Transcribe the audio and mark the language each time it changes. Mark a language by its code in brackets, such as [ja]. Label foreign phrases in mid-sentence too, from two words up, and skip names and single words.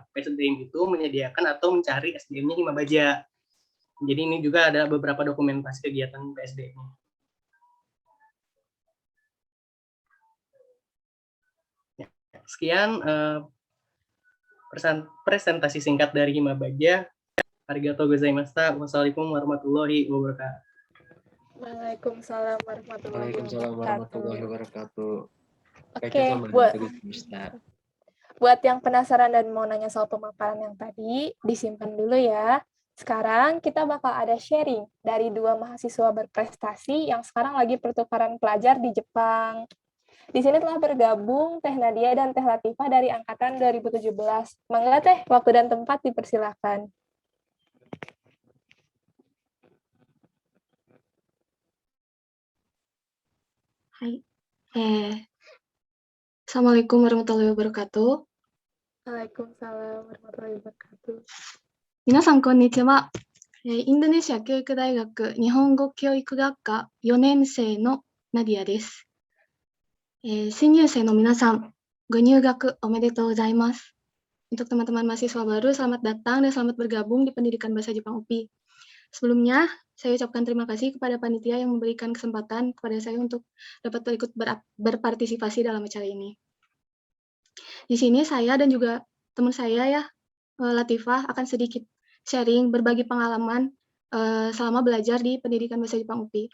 [id] PSDM itu menyediakan atau mencari SDM-nya Himabaja. Jadi ini juga ada beberapa dokumentasi kegiatan PSDM. Ya, sekian presentasi singkat dari Himabaja. [ja] ありがとうございました. [ar] والسلام عليكم ورحمة الله وبركاته. وعليكم السلام ورحمة الله wabarakatuh. [id] Oke, buat yang penasaran dan mau nanya soal pemaparan yang tadi, disimpan dulu ya. Sekarang kita bakal ada sharing dari 2 mahasiswa berprestasi yang sekarang lagi pertukaran pelajar di Jepang. Di sini telah bergabung Teh Nadia dan Teh Latifah dari angkatan 2017. [su] Mangga Teh, [id] waktu dan tempat dipersilakan. Hai. [ar] السلام عليكم ورحمة الله وبركاته. وعليكم السلام ورحمة الله وبركاته. [ja] 皆さん、こんにちは。インドネシア教育大学日本語教育学科4年生のナディアです。新入生の皆さん、ご入学おめでとうございます。 [id] Untuk teman-teman mahasiswa baru, selamat datang dan selamat bergabung di Pendidikan Bahasa Jepang UPI. Sebelumnya, saya ucapkan terima kasih kepada panitia yang memberikan kesempatan kepada saya untuk dapat ikut berpartisipasi dalam acara ini. Di sini saya dan juga teman saya ya, Latifah, akan sedikit sharing, berbagi pengalaman selama belajar di Pendidikan Bahasa Jepang UPI.